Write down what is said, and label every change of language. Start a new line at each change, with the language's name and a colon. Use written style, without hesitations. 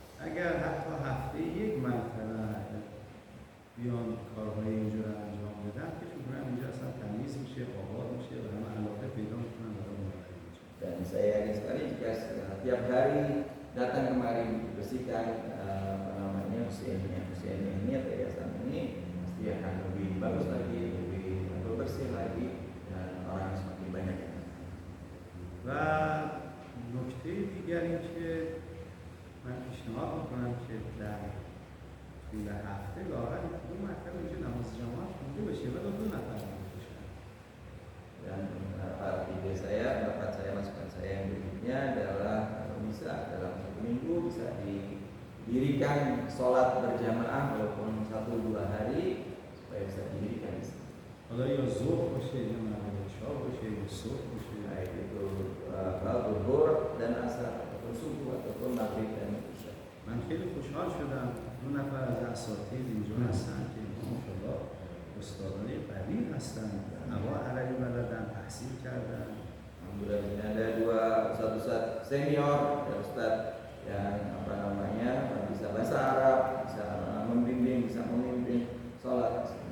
Persian: اگر حتی هفته یک مرتبه بیان کارهای اینجا رو انجام بدن که شما اینجا اصلا تمیز میشه، آباد میشه و همه علاقه پیدا میکنن برای مراقبه.
Indonesian: Dan saya yakin sekali jika setiap hari datang kemari bersihkan Husainiyah ini atau yayasan ini, pasti akan lebih bagus lagi, lebih bersih lagi, dan orang semakin banyak.
Persian: و نکته دیگر این که من پیشنهاد میکنم که در طول هفته لااقل 2 مرتبه اینجا نماز جماعت خونده بشه و 2 نفر باشن.
Indonesian: Dan ide saya, pendapat saya, masukan saya yang berikutnya adalah kalau bisa dalam 1 minggu bisa didirikan sholat berjamaah walaupun 1-2 hari supaya bisa didirikan di sini.
Persian: حالا یا ظهر باشه یا مغرب عشا باشه یا صبح باشه،
Indonesian: baik itu zuhur dan asar ataupun subuh ataupun maghrib dan isya.
Persian: من خیلی خوشحال شدم 2 نفر از اساتید اینجا هستن که ماشاءالله استادان قوی هستن، هوا عربی بلدن، تحصیل کردن.
Indonesian: Alhamdulillah ini ada 2 ustaz-ustaz senior dan ustaz yang bisa bahasa Arab, bisa membimbing, bisa memimpin sholat.